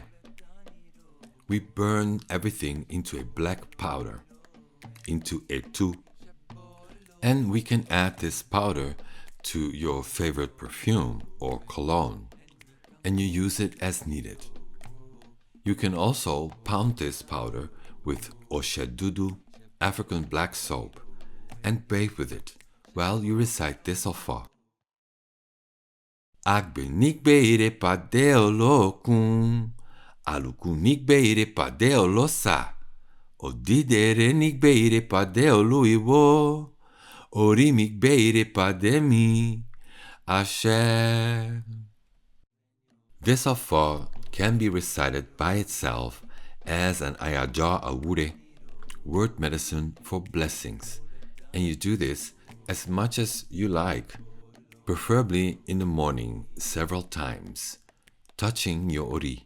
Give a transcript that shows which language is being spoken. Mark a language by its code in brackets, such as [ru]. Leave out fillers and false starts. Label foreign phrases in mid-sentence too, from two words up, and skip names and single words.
[en] We burn everything into a black powder, into etu, and we can add this powder to your favorite perfume or cologne, and you use it as needed. You can also pound this powder with oshedudu, African black soap, and bathe with it while you recite this offer. [yo] Agbe nikbe ire pade olokun, aluku nikbe ire pade olosa, odidere nikbe ire pade oluiwo, ori mikbe ire pade mi, Ashe. [en] This offer can be recited by itself as an [yo] Àyájọ́ Àwúre, [en] word medicine for blessings, and you do this as much as you like, preferably in the morning several times, touching your ori.